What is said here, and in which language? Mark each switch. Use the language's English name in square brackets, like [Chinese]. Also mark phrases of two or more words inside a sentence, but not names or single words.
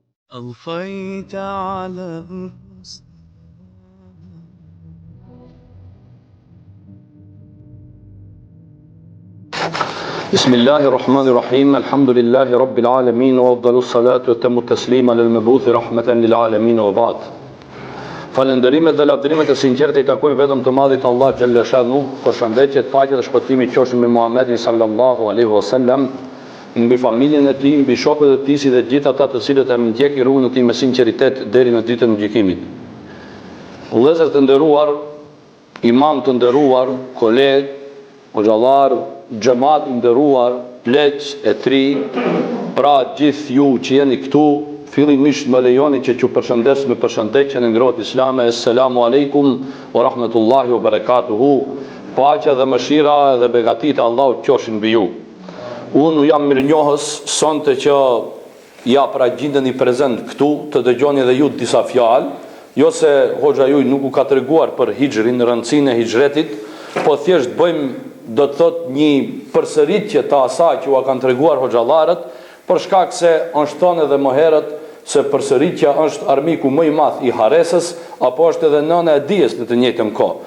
[Arabic] أضفيت على بسم الله الرحمن الرحيم الحمد لله رب العالمين وأفضل الصلاة وتم التسليم على المبعوث رحمة للعالمين وبعد. [Albanian] Falënderimet dhe lavdërimet e sinqerta i takojnë vetëm të Madhit Allah [Arabic] جل شأنه, [Albanian] përshëndetjet, paqja dhe shpëtimi qofshin me Muhamedit [Arabic] صلى الله عليه وسلم, [Albanian] mbi familjen e tij, mbi shokët e tij si dhe gjithë ata të cilët e ndjekin rrugën e tij me sinqeritet deri në ditën e gjykimit. Vëllezër të nderuar, imam të nderuar, koleg, hoxhallar, xhamat i nderuar, pleq e tri, pra gjithë ju që jeni këtu, fillimisht më lejoni që t'ju përshëndes me përshëndetjen e ngrohtë islame. [Arabic] السلام عليكم ورحمة الله وبركاته. [Albanian] Paqja dhe mëshira dhe begatit e Allahut qofshin mbi ju. Unë jam mirënjohës sonte që ja pra gjendeni prezent këtu të dëgjoni edhe ju disa fjalë, jo se hoxha juaj nuk u ka treguar për hijrin, rëndësinë e hijretit, po thjesht bëjmë do të thot një përsëritje të asaj që u kanë treguar hoxhallarët, për shkak se është thënë edhe më herët se përsëritja është armiku më i madh i haresës, apo është edhe nëna e dijes në të njëjtën kohë.